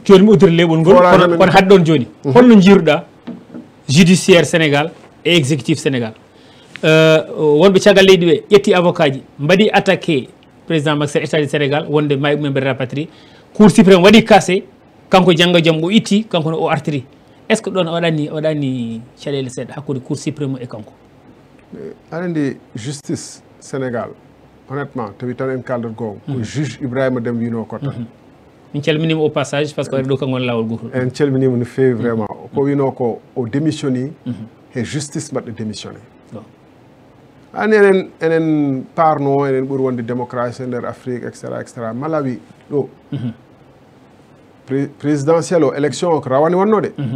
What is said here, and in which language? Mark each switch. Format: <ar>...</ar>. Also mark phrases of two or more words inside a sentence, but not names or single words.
<ff>joni mi uddira leɓol ngol kono haade ɗon joni holno jiiruɗa</ff> <fr>judiciaire Sénégal et exécutif Sénégal</fr> <ff>wonɓe caggal leydi ɓe ƴetti avocat ji mbaɗi</ff> <fr>attaqué président Macky Sall état du Sénégal</fr> <ff>wonde mayɓe men mbeɗa</ff> <fr>rapatrie cour suprême</fr> <ff>waɗi cassé kanko janggo jaam o itti kanko o artiri</ff> <fr>est ce que</fr> <ff>ɗon waɗani caɗele seeɗa hakkude</ff> <fr>cour suprême</fr> <ff>e kanko aɗa andi</ff> <fr>justice Sénégal honnêtement</fr> <ff>tawi tan en kaldat gonga ko juge Ibrahima Deme wino ko tan min calminima</ff> <fr>au passage par ce que</fr> <ff>waɗi ɗo kam won lawol gotol en calminima no fewi vraiment ko wino ko o démissionni e justice mbaɗɗo démissionné ani enen parno enen ɓuuri wonde démocratie nder Afrique etc Malawi ɗo présidentiel o élection o ko rawani wonnode</ff>